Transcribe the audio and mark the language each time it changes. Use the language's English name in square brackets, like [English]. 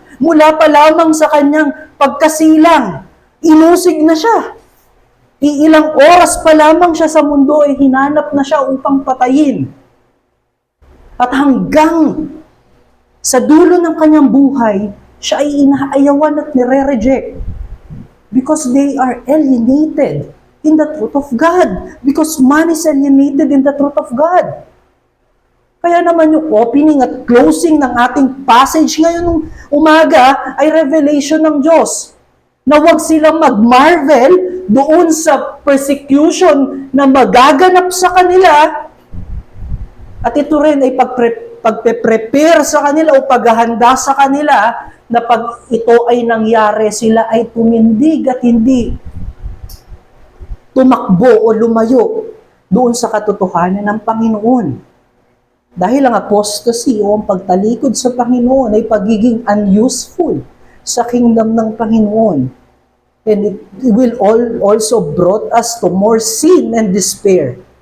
[Filipino] Mula pa lamang sa kanyang pagkasilang, inusig na siya. Iilang oras pa lamang siya sa mundo ay hinanap na siya upang patayin. At hanggang sa dulo ng kanyang buhay, siya ay inaayawan at nire-reject. [English] Because they are alienated in the truth of God. Because man is alienated in the truth of God. [Filipino] Kaya naman yung opening at closing ng ating passage ngayon ng umaga ay revelation ng Diyos. Na huwag silang mag-marvel doon sa persecution na magaganap sa kanila. At ito rin ay pagpe-prepare sa kanila o paghahanda sa kanila na pag ito ay nangyari, sila ay tumindig at hindi tumakbo o lumayo doon sa katotohanan ng Panginoon. Dahil ang apostasy o ang pagtalikod sa Panginoon ay pagiging unuseful sa kingdom ng Panginoon. [English] And it will also brought us to more sin and despair.